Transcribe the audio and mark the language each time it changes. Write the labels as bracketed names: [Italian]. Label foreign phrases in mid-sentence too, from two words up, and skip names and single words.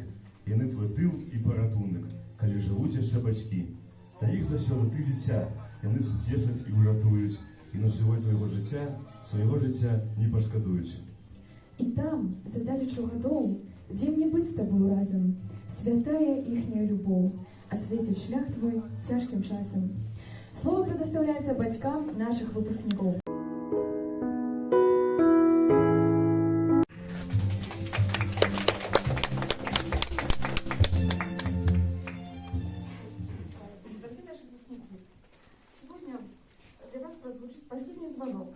[Belarusian] Яны твой тыл і паратунак. Калі жывуць яшчэ бацькі, да іх заўсёды ты дзіця, яны суцешаць і ўратуюць, і на ўсёго твайго жыцця, свайго жыцця не пашкадуюць. І там, за далечу гадоў, дзе мне быць з табою разам, святая іхняя любоў, асветіць шлях твой цяжкім часам. [Russian] Слово предоставляется батькам наших выпускников. Дорогие наши выпускники, сегодня для вас прозвучит последний звонок.